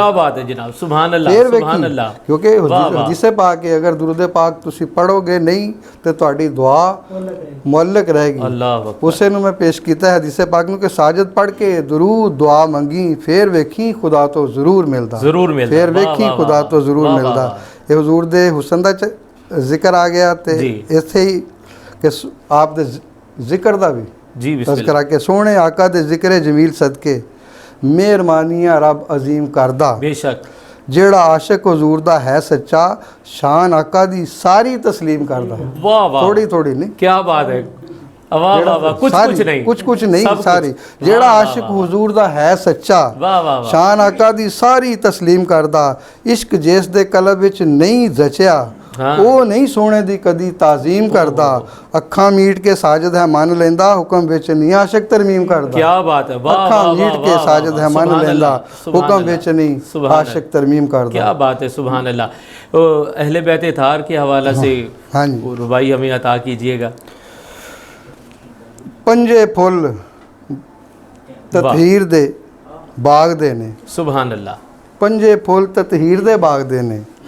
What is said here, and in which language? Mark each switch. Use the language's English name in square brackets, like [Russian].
[Urdu] کیا بات ہے جناب، سبحان اللہ سبحان اللہ. [Punjabi] کیونکہ حدیث پاک ہے، اگر درود پاک تسی پڑھو گے نہیں تو تہاڈی دعا معلق رہے گی. [Arabic] اللہ [Punjabi] اسے نو میں پیش کیتا ہے حدیث پاک نو کہ ساجد پڑھ کے درود دعا منگی، پھر ویکھی خدا تو ضرور ملدا. ضرور ملدا. پھر ویکھی خدا تو ضرور ملدا. یہ حضور دے حسن دا ذکر آ گیا تے ایتھے ہی کہ آپ دے ذکر دا بھی تذکرہ کہ سونے آقا دے ذکر جمیل صدقے مہربانیاں رب عظیم کردہ. بے شک جیڑا عاشق حضور دا ہے سچا، شان آقا دی ساری تسلیم کردہ. واہ واہ، تھوڑی تھوڑی نہیں، [Urdu] کیا بات ہے، [Punjabi] کچھ نہیں ساری. جیڑا عاشق حضور دا ہے سچا، شان آقا دی ساری تسلیم کردہ. عشق جیس دے قلب وچ نہیں جچیا، وہ نہیں سونے دی کدی تعظیم کردہ. اکھاں میٹ کے ساجد ہے من لیندا، حکم وچ نہیں عاشق ترمیم کردہ. [Urdu] کیا بات ہے، [Punjabi] اکھاں میٹ کے ساجد ہے من لیندا، حکم وچ نہیں عاشق ترمیم کردہ. [Urdu] کیا بات ہے، سبحان اللہ. اہل بیت اطہار کے حوالے سے ربائی ہمیں عطا کیجئے گا. [Punjabi] پنجے پھل تطہیر دے باغ دے نے. [Arabic] سبحان اللہ. [Punjabi] پنجے پھل تطہیر دے باغ دے نے.